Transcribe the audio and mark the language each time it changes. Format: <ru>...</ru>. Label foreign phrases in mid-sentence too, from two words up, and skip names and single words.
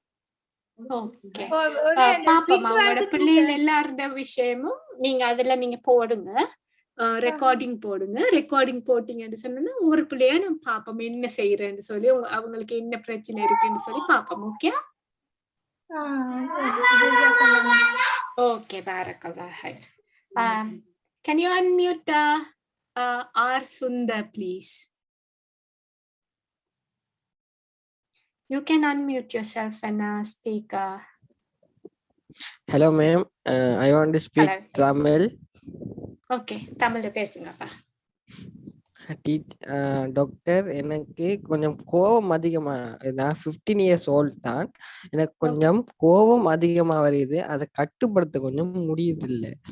<ta>பாப்போம் அவங்களோட பிள்ளைகள் எல்லாருடைய விஷயமும் நீங்க அதுல நீங்க போடுங்க, ரெக்கார்டிங் போடுங்க. ரெக்கார்டிங் போட்டீங்கன்னு சொன்னா ஒரு பிள்ளைய நம்ம பாப்போம் என்ன செய்யறேன்னு சொல்லி, அவங்களுக்கு என்ன பிரச்சனை இருக்குன்னு சொல்லி பாப்போம்.</ta> <en>okay okay,</en> <ar>بارك الله خير.</ar> <en>Can you unmute R Sundar please? You can unmute yourself and speak. Hello ma'am, I want to speak Tamil.</en> <ta>Okay, Tamil பேசுங்கப்பா. டாக்டர், எனக்கு கொஞ்சம் கோபம் அதிகமா, நான்</ta> <en>15 years old</en> <ta>தான். எனக்கு கொஞ்சம் கோபம் அதிகமா வருது, அதை கட்டுப்படுத்த கொஞ்சம் முடியுது இல்ல.</ta>